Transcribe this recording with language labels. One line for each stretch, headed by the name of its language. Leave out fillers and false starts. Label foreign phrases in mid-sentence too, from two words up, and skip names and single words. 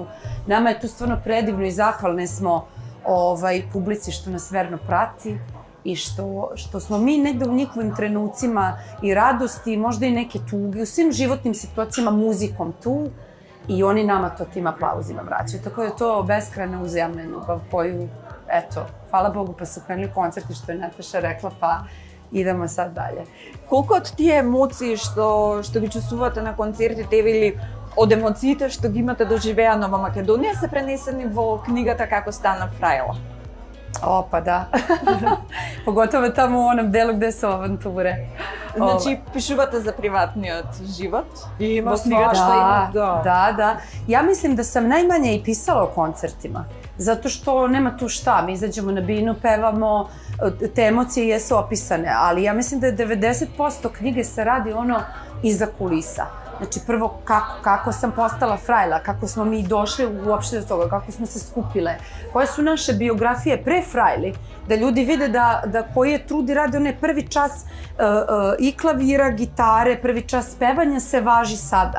Serbian: Nama je to stvarno predivno i zahvalne smo publici što nas verno prati i što smo mi negde u njihovim trenucima i radosti, možda i neke tuge, u svim životnim situacijama muzikom tu. I oni nama to tim aplauzima vraćaju. Tako da je to beskrajna uzajamna ljubav koju, eto, hvala Bogu pa su krenuli koncerti što je Nataša rekla, pa idemo sad dalje.
Macedonian: Колку од тие емоции што ги чувствувате на концертите или од емоциите што ги имате доживеано во Македонија се пренесени во книгата Како стана фрајла?
Serbian: O, pa da. Pogotovo tamo u onom delu gde su avanture.
Macedonian: Значи, пишувате за приватниот живот?
Serbian: Ima
Macedonian: Во книгата
Serbian: svašta, Da. Ja mislim da sam najmanje i pisala o koncertima. Zato što nema tu šta, mi izađemo na binu, pevamo, te emocije jesu opisane, ali ja mislim da je 90% knjige se radi iza kulisa. Znači prvo kako sam postala frajla, kako smo mi došli uopšte do toga, kako smo se skupile, koje su naše biografije pre frajli, da ljudi vide da koji je trud i radi onaj prvi čas i klavira, gitare, prvi čas pevanja se važi sada.